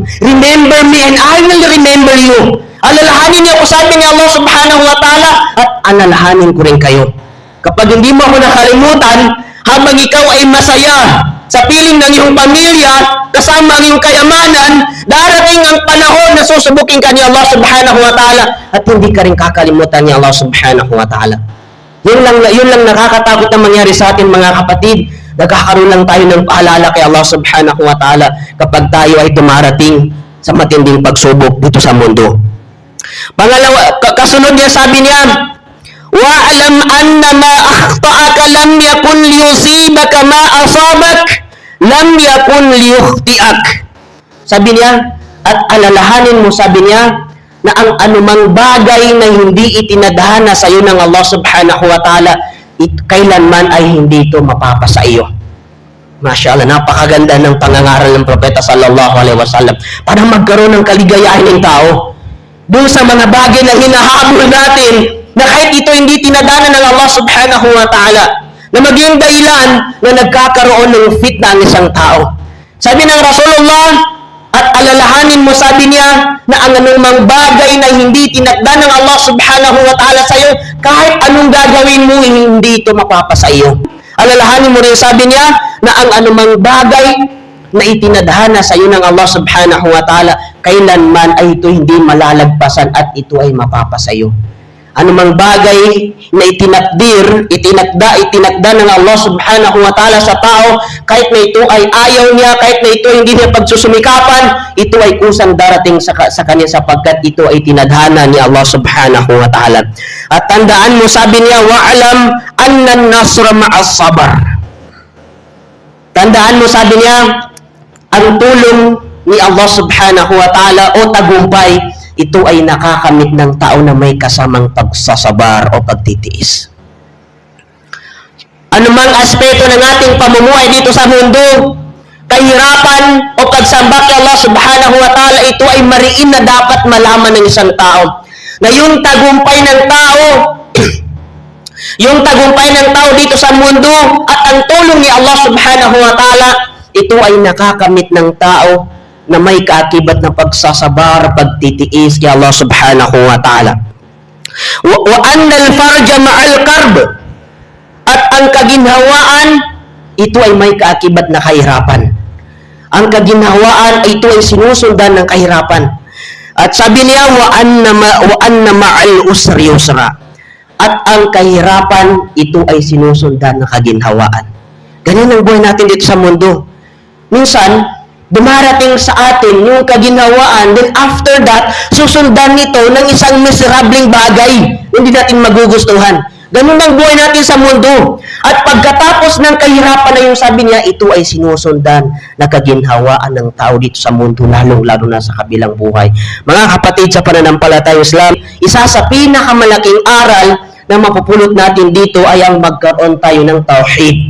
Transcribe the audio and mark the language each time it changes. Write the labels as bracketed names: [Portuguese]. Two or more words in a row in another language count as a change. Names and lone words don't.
[English] Remember me and I will remember you. [Filipino] Alalahanin niyo ako, sabi ni Allah [Arabic] سبحانه وتعالى, [Filipino] at alalahanin ko rin kayo. Kapag hindi mo ako nakalimutan, habang ikaw ay masaya sa piling ng iyong pamilya, kasama ang iyong kayamanan, darating ang panahon na susubukin ka ni Allah [Arabic] سبحانه وتعالى [Filipino] at hindi ka rin kakalimutan ni Allah [Arabic] سبحانه وتعالى. [Filipino] Yun lang nakakatakot na mangyari sa atin, mga kapatid. Nagkakaroon lang tayo ng paalala kay Allah [Arabic] سبحانه وتعالى [Filipino] kapag tayo ay dumarating sa matinding pagsubok dito sa mundo. Pangalawa, kasunod niya, sabi niya, [Arabic] "واعلم أن ما أخطأك لم يكن ليصيبك ما أصابك لم يكن ليخطئك." [Filipino] Sabi niya, at alalahanin mo, sabi niya, na ang anumang bagay na hindi itinadhana sa iyo ng Allah [Arabic] سبحانه وتعالى, [Filipino] kailanman ay hindi ito mapapasa iyo. [Arabic] ما شاء الله, [Filipino] napakaganda ng pangangaral ng Propeta [Arabic] صلى الله عليه وسلم [Filipino] para magkaroon ng kaligayahan ng tao. Doon sa mga bagay na hinahabol natin, na kahit ito hindi tinadhana ng Allah [Arabic] سبحانه وتعالى, [Filipino] na maging dahilan na nagkakaroon ng fitna ang isang tao. Sabi ng Rasulullah, at alalahanin mo, sabi niya, na ang anumang bagay na hindi tinakda ng Allah [Arabic] سبحانه وتعالى [Filipino] sa iyo, kahit anong gagawin mo, hindi ito mapapasa iyo. Alalahanin mo rin, sabi niya, na ang anumang bagay na itinadhana sa iyo ng Allah [Arabic] سبحانه وتعالى, [Filipino] kailanman ay ito hindi malalagpasan at ito ay mapapasa iyo. Anumang bagay na itinakda ng Allah [Arabic] سبحانه وتعالى [Filipino] sa tao, kahit na ito ay ayaw niya, kahit na ito hindi niya pagsusumikapan, ito ay kusang darating sa kanya sapagkat ito ay tinadhana ni Allah [Arabic] سبحانه وتعالى. [Filipino] At tandaan mo, sabi niya, [Arabic] "واعلم أن النصر مع الصبر." [Filipino] Tandaan mo, sabi niya, ang tulong ni Allah [Arabic] سبحانه وتعالى [Filipino] o tagumpay, ito ay nakakamit ng tao na may kasamang pagsasabar o pagtitiis. Anumang aspeto ng ating pamumuhay dito sa mundo, kahirapan o pagsamba kay Allah [Arabic] سبحانه وتعالى, [Filipino] ito ay mariin na dapat malaman ng isang tao. Na yung tagumpay ng tao, yung tagumpay ng tao dito sa mundo at ang tulong ni Allah [Arabic] سبحانه وتعالى, [Filipino] ito ay nakakamit ng tao na may kaakibat na pagsasabar, pagtitiis kay Allah [Arabic] سبحانه وتعالى. وأن الفرج مع الكرب, [Filipino] at ang kaginhawaan, ito ay may kaakibat na kahirapan. Ang kaginhawaan, ito ay sinusundan ng kahirapan. At sabi niya, [Arabic] وأن مع العسر يسرا, [Filipino] at ang kahirapan, ito ay sinusundan ng kaginhawaan. Ganyan ang buhay natin dito sa mundo. Minsan, dumarating sa atin yung kaginhawaan, [English] then after that, [Filipino] susundan nito ng isang miserableng bagay na hindi natin magugustuhan. Ganun ang buhay natin sa mundo. At pagkatapos ng kahirapan na yung sabi niya, ito ay sinusundan na kaginhawaan ng tao dito sa mundo, lalo na sa kabilang buhay. Mga kapatid sa pananampalatayang Islam, isa sa pinakamalaking aral na mapupulot natin dito ay ang magkaroon tayo ng tauhid.